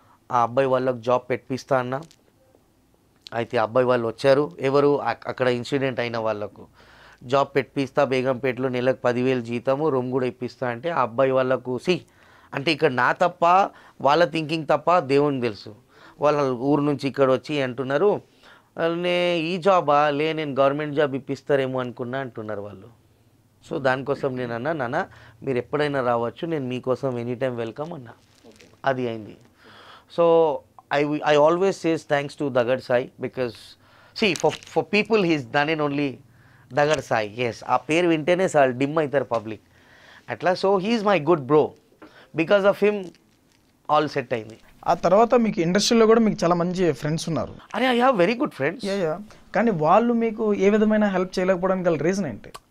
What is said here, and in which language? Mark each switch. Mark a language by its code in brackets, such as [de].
[te] ఆ అబ్బాయి వాళ్ళకు జాబ్ పెట్టిస్తా అన్న. అయితే అబ్బాయి వాళ్ళు వచ్చారు, ఎవరు అక్కడ ఇన్సిడెంట్ అయిన వాళ్ళకు జాబ్ పెట్టిస్తా, బేగంపేటలో నెలకు 10,000 జీతము, రూమ్ కూడా ఇప్పిస్తా అంటే ఆ అబ్బాయి వాళ్ళకు అంటే ఇక్కడ నా తప్ప, వాళ్ళ థింకింగ్ తప్ప దేవునికి తెలుసు. వాళ్ళ ఊరు నుంచి ఇక్కడ వచ్చి అంటున్నారు, ఈ జాబా నేను గవర్నమెంట్ జాబ్ ఇప్పిస్తారేమో అనుకున్నా అంటున్నారు వాళ్ళు. సో దానికోసం నేను అన్నా, నాన్న మీరు ఎప్పుడైనా రావచ్చు, నేను మీకోసం [en] any time welcome [te] అన్నా. అది అయింది. [en] So I always says thanks to Dagad Sai because for people he's done it only Dagad Sai. [te] Yes, ఆ పేరు వింటేనే సార్ డిమ్ అవుతారు పబ్లిక్ అట్లా. [en] So he's my good bro, because of him all set అయింది. [te] ఆ తర్వాత మీకు ఇండస్ట్రీలో కూడా మీకు చాలా మంచి ఫ్రెండ్స్ ఉన్నారు. [en] అరే I have very good friends. [te] కానీ వాళ్ళు మీకు ఏ విధమైన హెల్ప్ చేయలేకపోవడానికి గల రీజన్ ఏంటి?